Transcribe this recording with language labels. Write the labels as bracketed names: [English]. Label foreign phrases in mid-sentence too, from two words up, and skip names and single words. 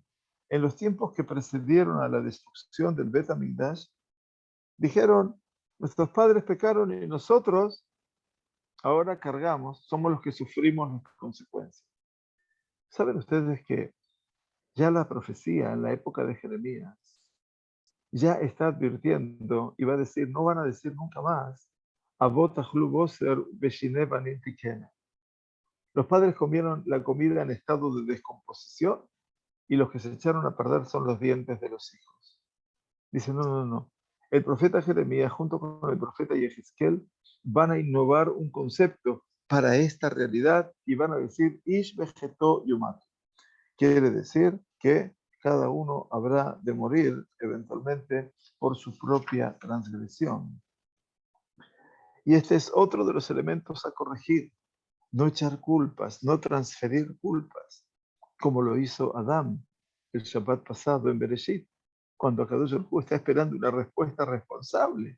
[Spanish] En los tiempos que precedieron a la destrucción del Bet HaMikdash, dijeron, nuestros padres pecaron y nosotros ahora cargamos, somos los que sufrimos las consecuencias. ¿Saben ustedes que ya la profecía en la época de Jeremías ya está advirtiendo y va a decir, no van a decir nunca más, [Hebrew] אבות אכלו בוסר בשני בנים תקהינה? [Spanish] Los padres comieron la comida en estado de descomposición y los que se echaron a perder son los dientes de los hijos. Dice, no, no, no. El profeta Jeremías junto con el profeta Yehezkel van a innovar un concepto para esta realidad y van a decir, [Hebrew] איש בחטאו יומת. [Spanish] Quiere decir, que cada uno habrá de morir eventualmente por su propia transgresión. Y este es otro de los elementos a corregir. No echar culpas, no transferir culpas, como lo hizo Adán el Shabbat pasado en Bereshit, cuando [Hebrew] Akadosh Baruj Hu [Spanish] está esperando una respuesta responsable.